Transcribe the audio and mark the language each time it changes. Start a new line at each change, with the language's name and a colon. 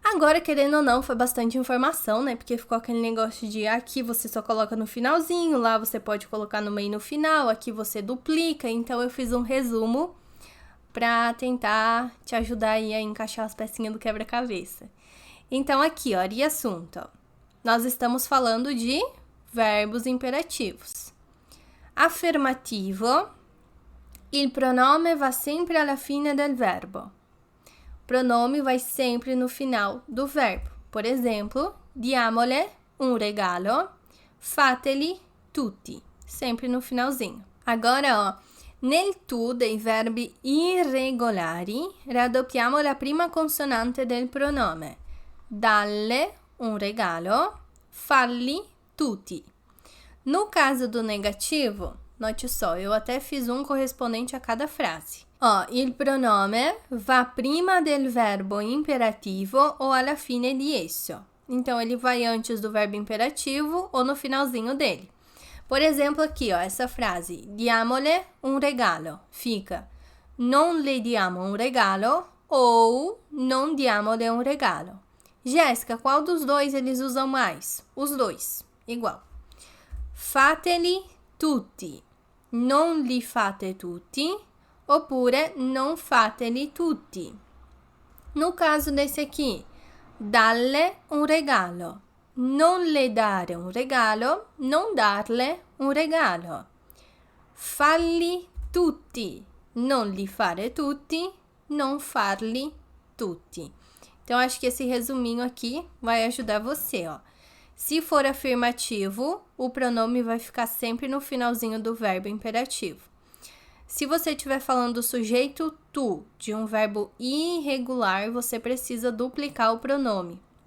Portuguese: Agora, querendo ou não, foi bastante informação, né? Porque ficou aquele negócio de aqui você só coloca no finalzinho, lá você pode colocar no meio e no final, aqui você duplica. Então, eu fiz um resumo para tentar te ajudar aí a encaixar as pecinhas do quebra-cabeça. Então, aqui, ó, riassunto. Nós estamos falando de verbos imperativos.
Italian: Affermativo. Il pronome va sempre alla fine del verbo.
Portuguese: O pronome vai sempre no final do verbo. Por exemplo,
Italian: diamole un regalo, fateli tutti.
Portuguese: Sempre no finalzinho. Agora, ó,
Italian: nel tu dei verbi irregolari, raddoppiamo la prima consonante del pronome. Dalle un regalo, falli tutti.
Portuguese: No caso do negativo, note só, eu até fiz um correspondente a cada frase.
Italian: Ó, il pronome va prima del verbo imperativo ou alla fine di esso.
Portuguese: Então, ele vai antes do verbo imperativo ou no finalzinho dele. Por exemplo, aqui, ó, essa frase,
Italian: diamole un regalo, fica non le diamo un regalo ou non diamole un regalo.
Portuguese: Jéssica, qual dos dois eles usam mais? Os dois, igual.
Italian: Fateli tutti, non li fate tutti, oppure non fateli tutti.
Portuguese: No caso desse aqui,
Italian: dalle un regalo, non le dare un regalo, non darle un regalo. Falli tutti, non li fare tutti, non farli tutti.
Portuguese: Então, acho que esse resuminho aqui vai ajudar você, ó. Se for afirmativo, o pronome vai ficar sempre no finalzinho do verbo imperativo. Se você estiver falando do sujeito tu, de um verbo irregular, você precisa duplicar o pronome.